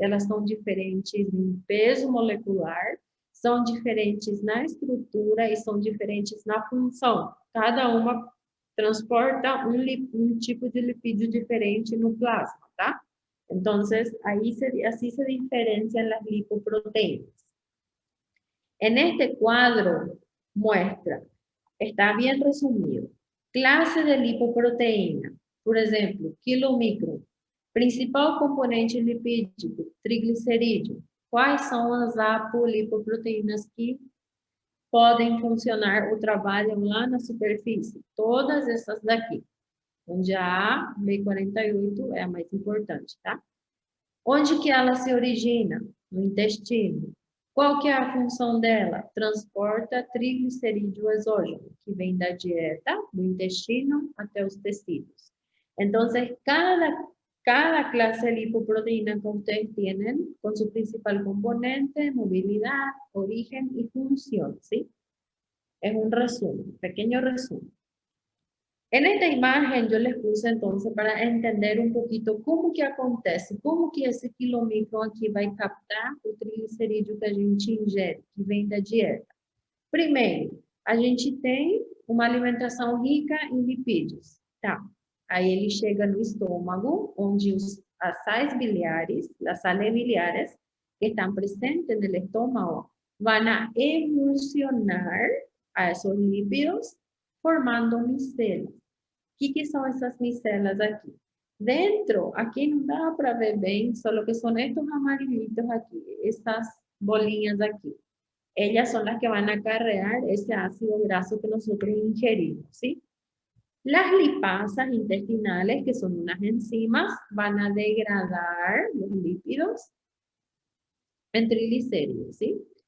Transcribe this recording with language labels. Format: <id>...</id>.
<pt>Elas são diferentes em peso molecular, são diferentes na estrutura e são diferentes na função. Cada uma transporta um tipo de lipídio diferente no plasma, tá? Então, assim se diferenciam as lipoproteínas.</pt> <es>En este cuadro muestra, está bien resumido, clase de lipoproteína, por ejemplo, quilomicron, principal componente lipídico, triglicerídeo.</es> <pt>Quais são as apolipoproteínas que podem funcionar ou trabalham lá na superfície? Todas essas daqui, onde a B48 é a mais importante, tá? Onde que ela se origina? No intestino. Qual que é a função dela? Transporta triglicerídeo exógeno, que vem da dieta, do intestino até os tecidos.</pt> <es>Então, cada clase de lipoproteína que ustedes tienen, con su principal componente, movilidad, origen y función, ¿sí? Es un resumen, pequeño resumen. En esta imagen yo les puse entonces para entender un poquito</es> <pt>como que acontece, como que esse quilomicron aqui vai captar o triglicerídeo que a gente ingere, que vem da dieta. Primeiro, a gente tem uma alimentação rica em lipídios, tá? Aí ele chega no estômago, onde as sais biliares, as</pt> <es>sales biliares</es> <pt>que estão presentes no estômago, vão a emulsionar</pt> <es>a esos lípidos formando micelas.</es> <pt>O que são essas micelas aqui? Dentro, aqui não dá para ver bem, só que são estes amarillitos aqui, essas bolinhas aqui.</pt> <es>Ellas son las que van a acarrear ese ácido graso que nosotros ingerimos, ¿sí? Las lipasas intestinales, que son unas enzimas, van a degradar los lípidos en triglicéridos, ¿sí?</es>